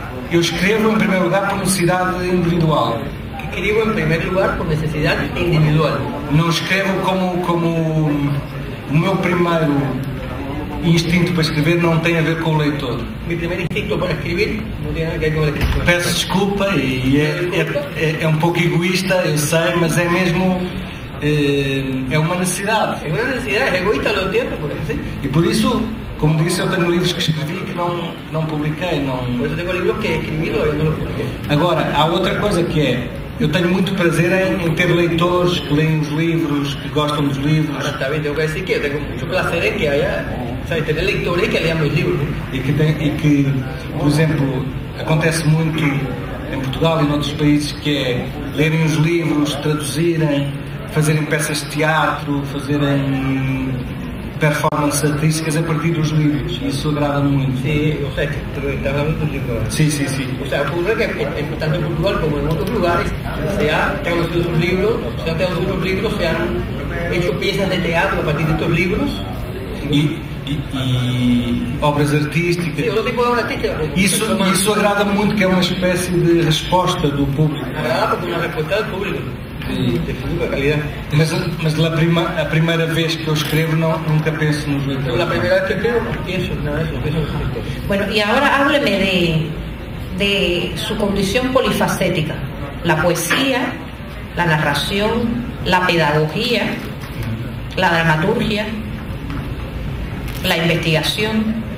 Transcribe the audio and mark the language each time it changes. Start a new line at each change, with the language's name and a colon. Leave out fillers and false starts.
Portuguese: Eu escrevo em primeiro lugar por necessidade individual.
Spanish: Escribo en primer lugar por necesidad individual.
Portuguese: Não escrevo como o meu primeiro instinto para escrever não tem a ver com o leitor.
Spanish: Mi primer instinto para escribir no tiene nada que ver con el escritor.
Portuguese: Peço desculpa e é um pouco egoísta, eu sei, mas é mesmo é uma necessidade.
Spanish: Es una necesidad, es egoísta, lo entiendo, por eso sí.
Portuguese: E por isso, como disse, eu tenho livros que escrevi que não publiquei.
Spanish: Por eso tengo libros que he escrito y no los publiqué.
Portuguese: Agora, há outra coisa que é, eu tenho muito prazer em ter leitores que leem os livros, que gostam dos livros.
Spanish: Ahora también tengo que decir que yo tengo mucho placer en que haya, ¿sabes? Tener lectores que lean mis libros.
Portuguese: E que, por exemplo, acontece muito em Portugal e em outros países, que é lerem os livros, traduzirem, fazerem peças de teatro, fazerem performances artísticas a partir dos livros. Isso agrada muito.
Spanish: Sí, o sea, que estás hablando de tus libros.
Portuguese: Sim, sim, sim.
Spanish: O sea, ocurre que tanto en Portugal como en otros lugares se han traducido sus libros, se han hecho piezas de teatro a partir de estos libros.
Portuguese: E obras artísticas.
Spanish: Sí, otro tipo de obra artística.
Portuguese: Isso agrada muito, que é uma espécie de resposta do público.
Spanish: Agrada porque es una respuesta del público. De público de calidad.
Portuguese: Mas a primeira vez que eu escrevo nunca penso nos leitores.
Spanish: La primera vez que escribo no pienso en nada de eso, no pienso en los lectores. Bueno, y ahora hábleme de su condición polifacética, la poesía, la narración, la pedagogía, la dramaturgia, la investigación.